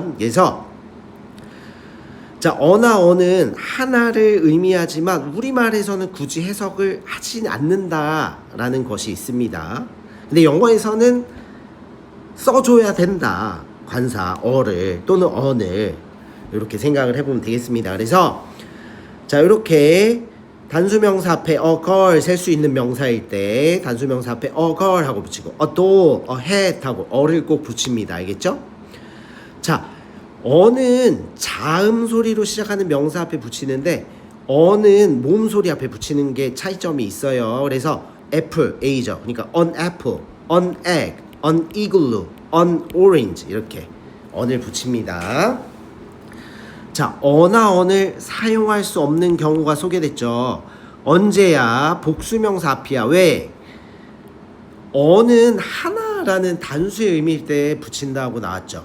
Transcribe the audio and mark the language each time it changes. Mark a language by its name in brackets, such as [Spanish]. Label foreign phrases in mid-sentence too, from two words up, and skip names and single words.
[Korean] 그래서 자, 어나 언은 하나를 의미하지만 우리말에서는 굳이 해석을 하지 않는다라는 것이 있습니다. 근데 영어에서는 써줘야 된다. 관사 어를 또는 언을 이렇게 생각을 해보면 되겠습니다. 그래서 자, 이렇게 단수명사 앞에 [English] a girl [Korean] 셀 수 있는 명사일 때 단수명사 앞에 [English] a girl [Korean] 하고 붙이고 [English] a doll, a hat [Korean] 하고 어를 꼭 붙입니다. 알겠죠? 자, 어는 자음 소리로 시작하는 명사 앞에 붙이는데 어는 모음 소리 앞에 붙이는 게 차이점이 있어요. 그래서 애플, A죠. 그러니까 [English] an apple, an egg, an igloo, an orange [Korean] 이렇게 언을 붙입니다. 자, 어나 언을 사용할 수 없는 경우가 소개됐죠. 언제야? 복수명사 앞이야. 왜? 어는 하나라는 단수의 의미일 때 붙인다고 나왔죠.